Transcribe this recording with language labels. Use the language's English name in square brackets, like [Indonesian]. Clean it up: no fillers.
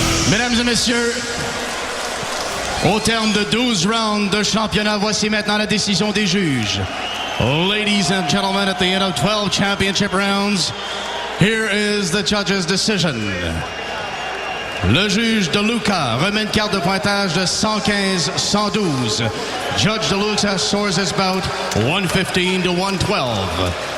[French] Mesdames et messieurs, au terme de 12 rounds de championnat, voici maintenant la décision des juges. [English] Ladies and gentlemen, at the end of 12 championship rounds, here is the judge's decision. [French] Le juge de Luca remet une carte de pointage de 115-112. [English] Judge de Luca scores his bout 115 to 112.